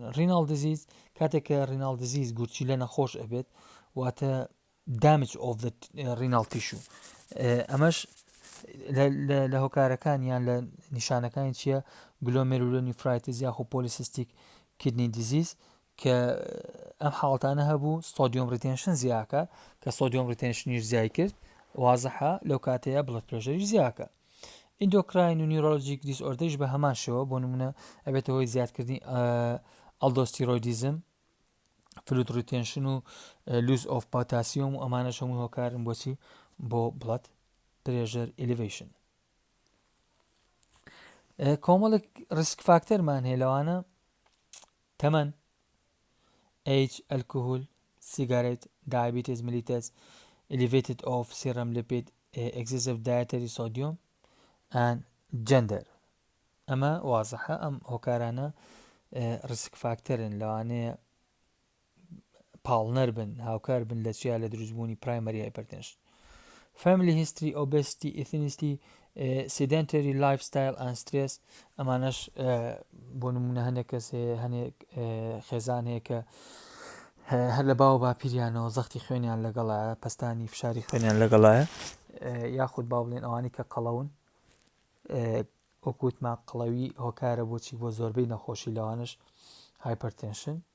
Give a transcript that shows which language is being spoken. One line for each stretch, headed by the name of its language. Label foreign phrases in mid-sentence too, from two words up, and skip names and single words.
English: renal disease کاتێککە renal disease
Central Kurdish: گورچیلە نەخۆش ئەبێت واتە
English: damage of the renal tissue.
Central Kurdish: ئەمەش لە هۆکارەکان یان لە نیشانەکانی چییە؟ glomerulonephritis یاخۆ
English: polycystic kidney disease
Central Kurdish: کە ئەم حاڵەتانە هەبوو
English: sodium retention
Central Kurdish: زیاکە کە
English: sodium retention
Central Kurdish: یش زیای کرد وازەحە لەو کاتەیە
English: blood pressure
Central Kurdish: زیاکە.
English: endocrine and neurologic disorderیش
Central Kurdish: بە هەمان شێوە بۆ نمونە ئەبێتە هۆی زیادکردنی ئەلدۆستیرۆیدیزم،
English: fluid retention and loss of potassium
Central Kurdish: و ئەمانەش هەمووی هۆکارن بۆچی بۆ
English: blood pressure elevation.
Central Kurdish: کۆمەڵێک
English: risk factorمان
Central Kurdish: هەیە لەوانە تەمەن، ئەیج، ئەلکۆهۆل، سیگارێت،
English: diabetes mellitus, elevated of serum lipid, excessive dietary sodium and gender.
Central Kurdish: ئەمە وازەحە ئەم هۆکارانە
English: risk factorن
Central Kurdish: لەوانەیە پاڵنەر بن هاوکار بن لە چیا لە دروستبوونی
English: primary hypertension. family history, obesity, ethnicity, sedentary lifestyle and stress.
Central Kurdish: ئەمانەش بۆ نمونە هەندێک کەس هەندێک خێزان هەیە کە هەر لە باو باپیریانەوە زەختی خوێنیان لەگەڵایە، پستانی فشاری خوێنیان لەگەڵایە، یاخود با بڵێن ئەوانی کە قەڵەون وەکوتما قڵەوی هۆکارە بۆچی بۆ زۆربەی نەخۆشی لەوانش هایپەرتێنشن.